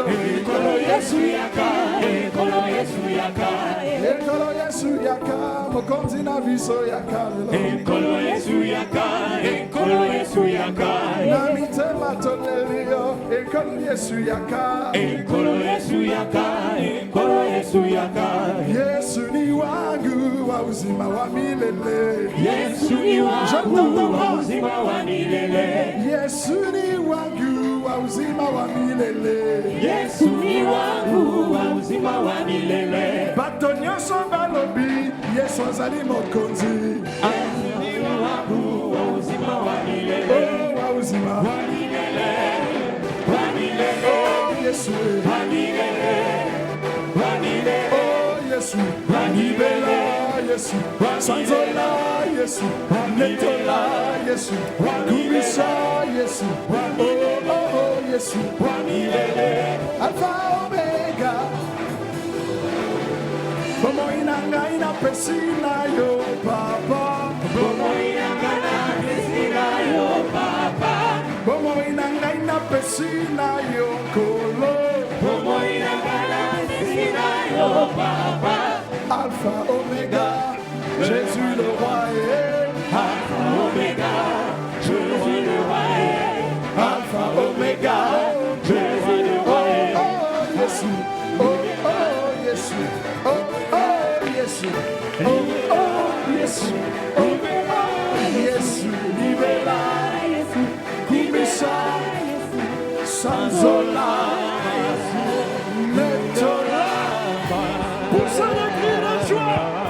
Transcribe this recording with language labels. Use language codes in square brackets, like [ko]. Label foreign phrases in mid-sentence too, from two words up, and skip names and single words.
[ln] Ekolo Yesu yaka, ekolo Yesu yaka, Ekolo Yesu yaka, mokonzi na biso yaka lelo. ekolo Yesu yaka, ekolo Yesu yaka, Na mitema tonelio, ekolo Yesu yaka. ekolo Yesu yaka, ekolo Yesu yaka. [sw] Yesu ni wangu wa uzima wa milele. Yesu ni wangu wa uzima wa milele. Yesu ni wangu wa uzima wa milele. Yesu ni wangu wa uzima wa milele. [ln] Bato nyonso balobi Yesu azali mokonzi. [sw] Yesu ni wangu wa uzima wa milele. Oh, wa uzima Wa milele, wa milele, oh, Yesu wa milele, wa milele. [ln] oh, Yesu Wanibela Yesu Sanzola Yesu Netola Yesu Kubisa Yesu oh, oh, oh, Yesu Wanibele Alpha Omega Bomo inanga ina pesina yo Papa Bomo inanga na pesina yo Papa. Bomo inanga ina pesina yo Kolo Bomo inanga na pesina yo Papa. [fr] Alpha Omega Jésus le roi est Alpha Omega, Jésus le roi est. Alpha Omega Jésus le roi est. Oh Yesu oh oh Yesu oh oh Yesu oh oh Yesu oh oh Yesu libera Kubisa Sanzola Netola Pousse le cri de joie.